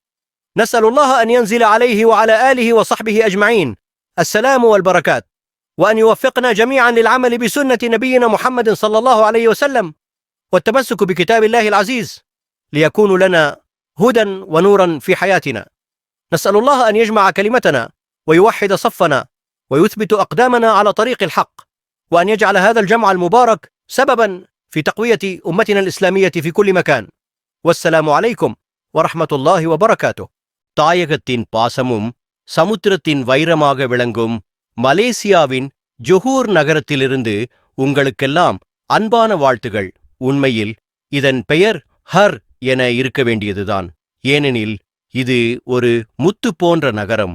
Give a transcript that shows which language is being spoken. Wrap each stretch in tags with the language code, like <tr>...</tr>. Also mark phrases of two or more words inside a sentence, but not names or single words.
<ar>نسأل الله أن ينزل عليه وعلى آله وصحبه أجمعين السلام والبركات، وأن يوفقنا جميعا للعمل بسنة نبينا محمد صلى الله عليه وسلم والتمسك بكتاب الله العزيز ليكون لنا هدى ونورا في حياتنا. نسأل الله أن يجمع كلمتنا ويوحد صفنا ويثبت أقدامنا على طريق الحق، وأن يجعل هذا الجمع المبارك سببا في تقوية أمتنا الإسلامية في كل مكان. والسلام عليكم ورحمة الله وبركاته.</ar> <ta>தாயகத்தின் பாசமும் சமுத்திரத்தின் வைரமாக விளங்கும் மலேசியாவின் ஜொஹூர் நகரத்திலிருந்து உங்களுக்கெல்லாம் அன்பான வாழ்த்துகள். உண்மையில் இதன் பெயர் ஹர் என இருக்க வேண்டியதுதான். ஏனெனில் இது ஒரு முத்து போன்ற நகரம்.</ta>